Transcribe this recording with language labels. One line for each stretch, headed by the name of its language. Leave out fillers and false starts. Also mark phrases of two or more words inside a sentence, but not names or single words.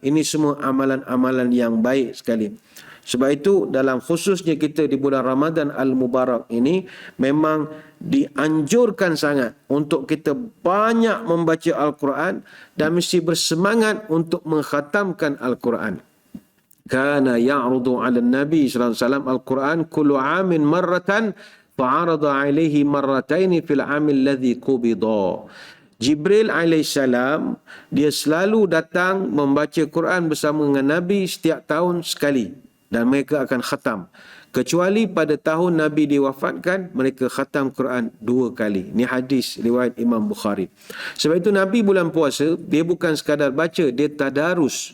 Malay: Ini semua amalan-amalan yang baik sekali. Sebab itu dalam khususnya kita di bulan Ramadan Al-Mubarak ini memang dianjurkan sangat untuk kita banyak membaca Al-Quran dan mesti bersemangat untuk mengkhatamkan Al-Quran.
Arabic: كان يعرض على النبي صلى الله عليه وسلم القرآن كل عام مرة فعرض عليه مرتين في العام الذي قبض.
Malay: Jibril alaihissalam dia selalu datang membaca Quran bersama dengan Nabi setiap tahun sekali. Dan mereka akan khatam. Kecuali pada tahun Nabi diwafatkan, mereka khatam Quran 2 kali. Ini hadis riwayat Imam Bukhari. Sebab itu Nabi bulan puasa, dia bukan sekadar baca, dia tadarus.